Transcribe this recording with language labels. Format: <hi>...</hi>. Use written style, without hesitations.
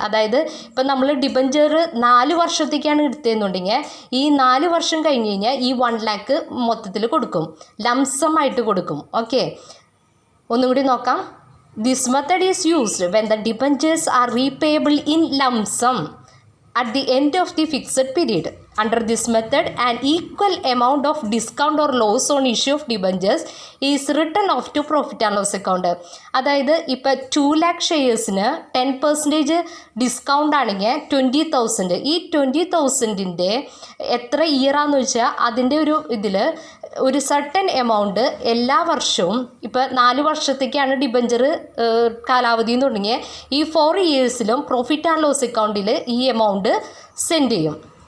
<ml>അതായത് ഇപ്പം നമ്മൾ ഡിബഞ്ചർ 4 വർഷത്തേക്കാണ് എടുത്തതെന്നുണ്ടെങ്കിൽ ഈ 4 വർഷം കഴിഞ്ഞ് കഴിഞ്ഞാൽ ഈ 1 lakh മൊത്തത്തിൽ കൊടുക്കും, ലംസം ആയിട്ട് കൊടുക്കും.</ml> <en>okay,</en> <ml>ഒന്നും കൂടി നോക്കാം.</ml> <en>This method is used when the debentures are repayable in lump sum at the end of the fixed period. Under this method, an equal amount of discount or loss on issue of debentures is written off to profit and loss account.</en> <ml>അതായത് ഇപ്പോൾ 2 lakh ഷെയർസിന് 10% discount ആണെങ്കിൽ 20,000. ഈ 20,000ൻ്റെ എത്ര ഇയറാന്ന് വെച്ചാൽ അതിൻ്റെ ഒരു ഇതിൽ ഒരു സർട്ടൻ എമൗണ്ട് എല്ലാ വർഷവും, ഇപ്പോൾ 4 വർഷത്തേക്കാണ് ഡിബഞ്ചർ കാലാവധി എന്ന് തുടങ്ങിയ ഈ 4 ഇയേഴ്സിലും പ്രോഫിറ്റ് ആൻഡ് ലോസ് അക്കൗണ്ടിൽ ഈ എമൗണ്ട് സെൻഡ് ചെയ്യും.</ml>